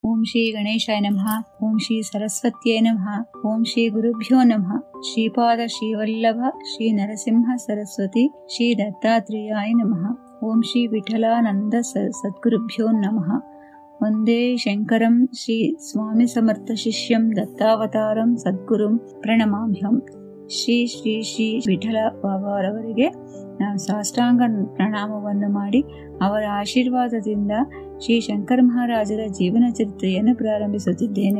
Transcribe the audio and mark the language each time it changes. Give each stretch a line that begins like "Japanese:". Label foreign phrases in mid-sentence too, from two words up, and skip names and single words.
Sanskrit: ಶ್ರೀ ಗಣೇಶಾಯ ನಮಃ. ಓಂ ಶ್ರೀ ಸರಸ್ವತ್ಯೈ ನಮಃ. ಓಂ ಶ್ರೀ ಗುರುಭ್ಯೋ ನಮಃ. ಶ್ರೀಪಾದ ಶ್ರೀವಲ್ಲಭ ಶ್ರೀ ನರಸಿಂಹ ಸರಸ್ವತಿ ಶ್ರೀ ದತ್ತಾತ್ರೇಯಾಯ ನಮಃ. ಓಂ ಶ್ರೀ ವಿಠಲಾನಂದ ಸದ್ಗುರುಭ್ಯೋ ನಮಃ. ವಂದೇ ಶಂಕರಂ ಶ್ರೀ ಸ್ವಾಮಿ ಸಮರ್ಥ ಶಿಷ್ಯಂ ದತ್ತಾವತಾರಂ ಸದ್ಗುರುಂ ಪ್ರಣಮಾಮ್ಯಹಂ.
Kannada: ಶ್ರೀ ಶ್ರೀ ಶ್ರೀ ವಿಠಲ ಬಾಬಾರವರಿಗೆ ನಾವು ಸಾಷ್ಟಾಂಗ ಪ್ರಣಾಮವನ್ನು ಮಾಡಿ ಅವರ ಆಶೀರ್ವಾದದಿಂದ ಶ್ರೀ ಶಂಕರ ಮಹಾರಾಜರ ಜೀವನ ಚರಿತ್ರೆಯನ್ನು ಪ್ರಾರಂಭಿಸುತ್ತಿದ್ದೇನೆ.